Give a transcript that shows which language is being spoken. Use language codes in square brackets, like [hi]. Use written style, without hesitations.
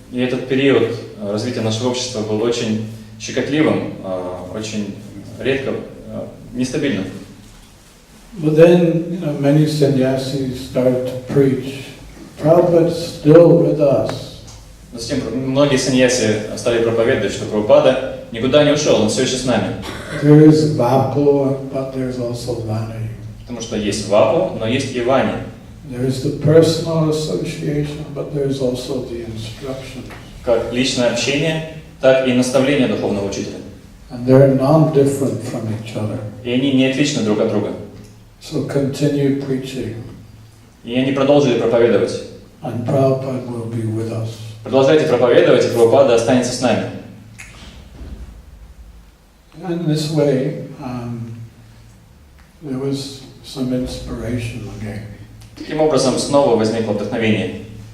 [ru] И этот период развития нашего общества был очень щекотливым, очень редко, нестабильным. [en] But then, many sannyasis started to preach. Prabhupada's still with us. [ru] Затем многие саньяси стали проповедовать, что Прабхупада никуда не ушел, он все еще с нами. [en] There is Vapu, but there's also Vani. [ru] Потому что есть Вапу, но есть и Вани. [en] There is the personal association, but there's also the instruction. [ru] Как личное общение, так и наставление духовного учителя. [en] And they're non-different from each other. [ru] И они не отличны друг от друга. [en] So continue preaching. [ru] И они продолжили проповедовать. [en] And Prabhupada will be with us. [ru] Продолжайте проповедовать, и Прабхупада останется с нами. [en] And in this way, there was some inspiration again. [ru] Таким образом, снова возникло вдохновение.